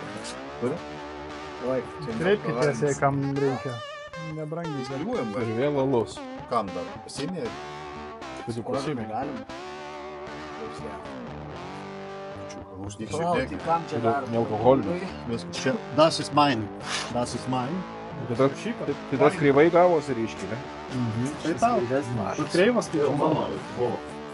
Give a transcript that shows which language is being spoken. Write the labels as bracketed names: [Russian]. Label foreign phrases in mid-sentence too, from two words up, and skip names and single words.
[Lithuanian] Oi, Kreipkitės, jei kam reikia. Nebrangiai. Izoliuojam, Ir vėl alus. kam dar? Pasimė? Pasiklausymai. galim. Uždyk Palauk, tai kam čia dar? Nealkoholinio. Viskas čia. [German] Das ist mein. Das ist mein. [Lithuanian] Tai tas kreivai gavosi ryškiai, ne? Tai tau. Mažas. Kreivas, tai jau mano. O,